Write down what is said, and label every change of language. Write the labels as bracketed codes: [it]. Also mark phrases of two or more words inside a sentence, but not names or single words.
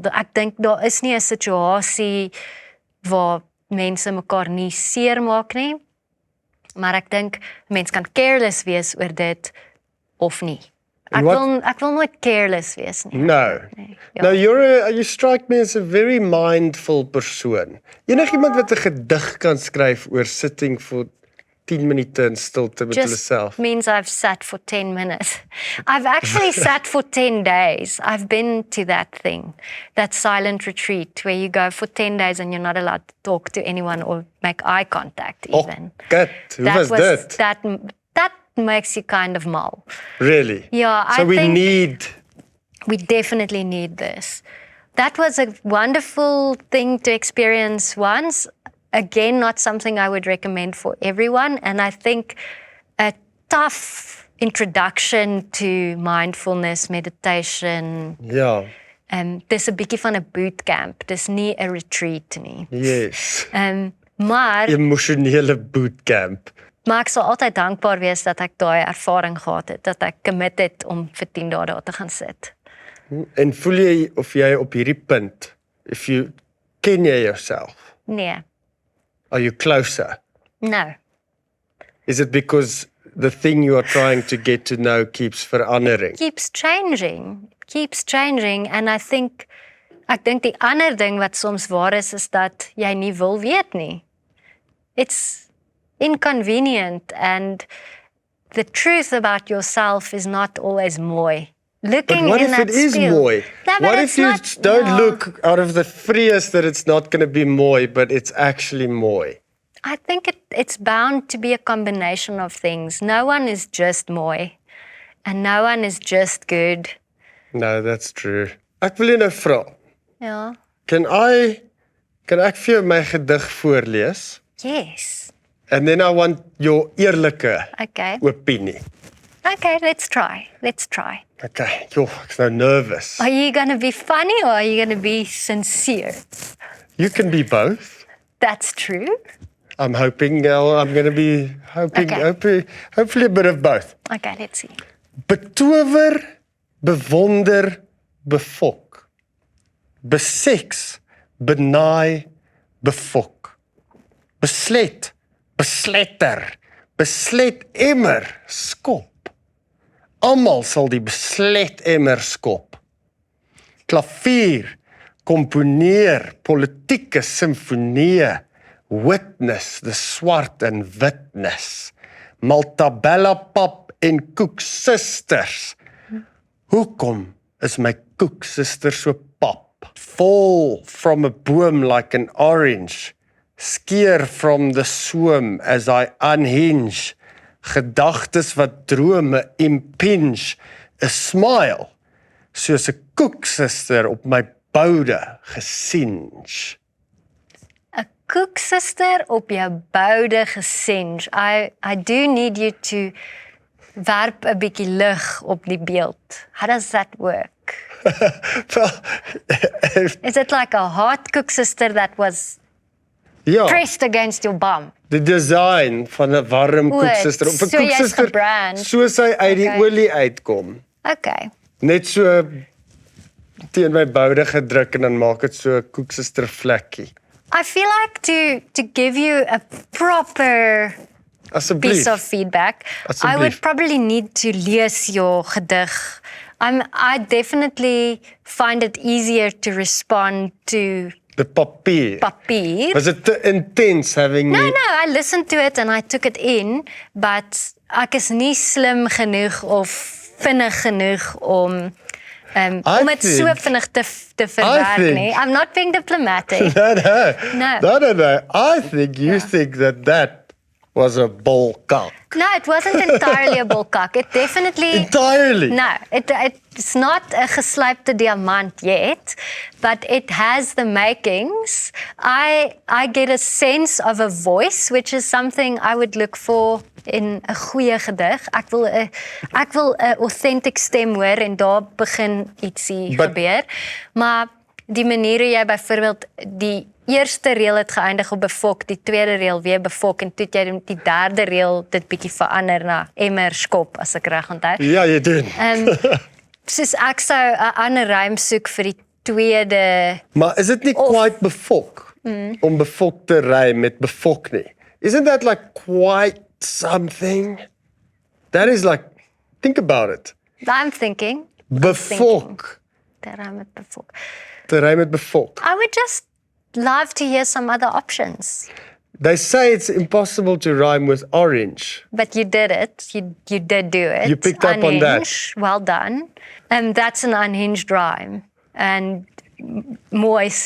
[af] Ek dink daar is nie 'n situasie waar mense mekaar nie seermaak nie, maar ek dink mens kan careless wees oor dit of nie. Ek wil nooit careless wees nie. [en] No. [af] Ja. [en] No, you strike me as a very mindful persoon. [af] Enigiemand wat 'n gedig kan skryf oor sitting vir 10 minute in stilte met hulle [en] Just self. means I've sat for 10 minutes. I've actually sat for 10 days. I've been to that thing, that silent retreat where you go for 10 days and you're not allowed to talk to anyone or make eye contact even. [af] Kat, hoe was dit? [en] That makes you kind of mal. Really? Yeah, So I think we definitely need this. That was a wonderful thing to experience once. Again, not something I would recommend for everyone. And I think a tough introduction to mindfulness, meditation. [af] Ja, Dis 'n bietjie van 'n bootcamp. Dis nie 'n retreat nie. [en] yes. [af] Maar Emosionele bootcamp. ek sal altyd dankbaar wees dat ek daai ervaring gehad het, dat ek commit het om vir 10 dae daar te gaan sit. En voel jy of jy op hierdie punt, ken jy jouself? Nee, [en] Are you closer? no. Is it because the thing you are trying to get to know keeps verandering? Keeps changing and [af] ek dink die ander ding wat soms waar is dat jy nie wil weet nie. [en] It's inconvenient and the truth about yourself is not always mooi. But Looking what in if that it is [af] spiegel. mooi? [en] No, but What it's if you not- don't no. look out of the freest that it's not going to be mooi, but it's actually mooi? I think it's bound to be a combination of things. No one is just mooi and no one is just good. No, that's true. [af] Ek wil jou nou vra. Ja. Kan ek vir jou my gedig voorlees? [en] Yes. And then I want your eerlike Okay. [af] opinie. [en] Okay, let's try. [af] Okay, ek's nou nervous. [en] Are you going to be funny or are you going to be sincere? You can be both. That's true. I'm hoping I'm going to be Okay. hopefully a bit of both. Okay, let's see. [af] Betower, bewonder, befok. Beseks, benaai, befok. Beslet, besletter, beslet emmer, skop. Almal sal die beslet emmer skop. Klavier, komponeer, politieke simfonie, witness, the swart en witness. Maltabella pap en koeksusters. Hoekom is my koeksuster so pap? [en] Fall from a boom like an orange. Skeer from the swim as I unhinge. [af] Gedagtes wat drome impinge. [en] A smile, [af] soos 'n koeksuster op my boude gesinge. 'n Koeksuster op jou boude gesinge. [en] I do need you to [af] werp 'n bietjie lig op die beeld. [en] How does that work? Is it like a hot koeksuster that was [af] Ja, [en] pressed against your bum? [af] die design van 'n warm O, koeksuster. Op 'n so jy's koeksuster, gebrand. soos hy uit die Okay. olie uitkom. Okay. Net so teen my boude gedruk en dan maak dit so 'n koeksuster vlekkie. [en] I feel like to give you a proper [af] Asseblief. [en] piece of feedback, I would [af] Asseblief. [en] probably need to lees your gedig. I definitely find it easier to respond to [af] Die papier. papier. [en] Was it te intense having No, me? I listened to it and I took it in, but [af] ek is nie slim genoeg of vinnig genoeg om dit so [en] think- [af] vinnig te verwerk [en] think- [af] nie. [en] I'm not being diplomatic. No. No. I think you think that was a bolkak. No, it wasn't entirely a bulkak. It definitely... Entirely? No, it's not a [af] geslypte diamant [en] yet, but it has the makings. I get a sense of a voice, which is something I would look for in [af] 'n goeie gedig. Ek wil 'n authentic stem hoor en daar begin ietsie gebeur. Maar die manier hoe jy byvoorbeeld die eerste reël het geëindig op befok, die tweede reël weer befok en toe het jy die derde reël dit bietjie verander na emmer skop as ek reg onthou. Ja, jy doen. Soos ek sou 'n ander rym soek vir die tweede. Maar is dit nie quite befok om befok te rym met befok nie? [en] Isn't that like quite something? That is like, think about it. I'm thinking. [af] Befok. Te rym met befok. Te rym met befok. [en] I would just love to hear some other options. They say it's impossible to rhyme with orange. But you did it. You did do it. You picked up on that. Unhinged. Well done. And that's an unhinged rhyme. [af] And mooi so.